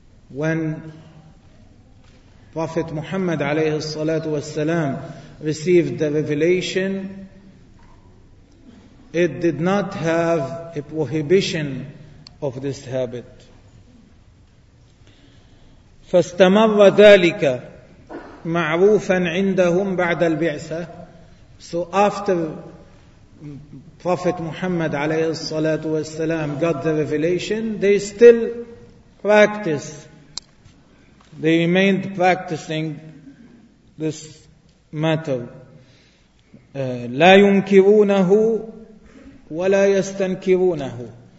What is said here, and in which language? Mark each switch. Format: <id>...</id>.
<en>When Prophet Muhammad</en> <ar>عليه الصلاة والسلام</ar> <en>received the revelation, it did not have a prohibition of this habit.</en> <ar>فاستمر ذلك معروفا عندهم بعد البعثة.</ar> <en>So after Prophet Muhammad</en> <ar>عليه الصلاة والسلام</ar> <en>got the revelation, they still practiced. They remained practicing this matter.</en> <ar>لا ينكرونه ولا يستنكرونه.</ar>